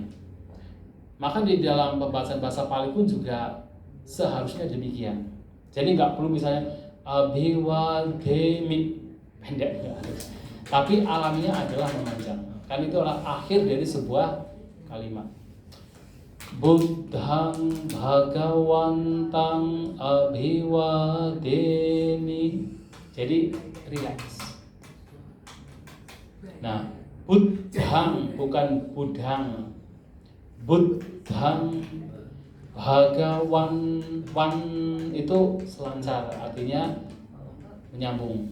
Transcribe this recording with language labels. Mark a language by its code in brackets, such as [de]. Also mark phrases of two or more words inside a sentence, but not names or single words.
[id] Maka di dalam pembahasan bahasa Pali pun juga seharusnya demikian. Jadi nggak perlu misalnya abhiwademi, pendek nggak harus. Tapi alaminya adalah memanjang. Kan itu adalah akhir dari sebuah kalimat. [pi] Buddhang bhagawantang abhiwademi. [id] Jadi relax. Nah, buddhang bukan budhang. [pi] Buddhang bhagawan, [id] wan itu selancar, artinya menyambung.